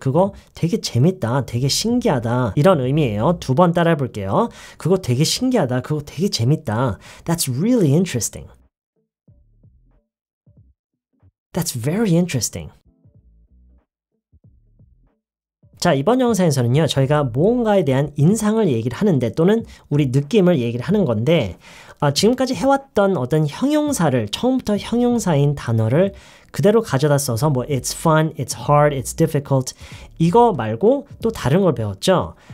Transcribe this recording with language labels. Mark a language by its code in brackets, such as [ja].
[ko] 그거 되게 재밌다, 되게 신기하다 이런 의미예요. 두 번 따라해 볼게요. 그거 되게 신기하다, 그거 되게 재밌다. [en] That's really interesting. That's very interesting. [ko] 자, 이번 영상에서는요, 저희가 무언가에 대한 인상을 얘기를 하는데 또는 우리 느낌을 얘기를 하는 건데 지금까지 해왔던 어떤 형용사를 처음부터 형용사인 단어를 그대로 가져다 써서 뭐 [en] it's fun, it's hard, it's difficult [ko] 이거 말고 또 다른 걸 배웠죠.